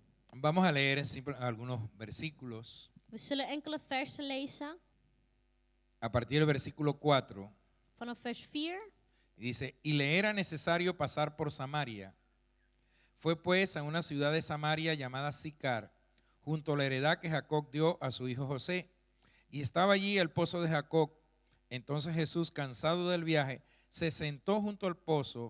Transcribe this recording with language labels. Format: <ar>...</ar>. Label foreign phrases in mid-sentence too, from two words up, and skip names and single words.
<es>Vamos a leer algunos versículos.</es> <nl>We zullen enkele versen lezen.</nl> <es>A partir del versículo 4,</es> <nl>Vanaf vers 4.</nl> <es>dice, y le era necesario pasar por Samaria. Fue pues a una ciudad de Samaria llamada Sicar, junto a la heredad que Jacob dio a su hijo José. Y estaba allí el pozo de Jacob. Entonces Jesús, cansado del viaje, se sentó junto al pozo.</es>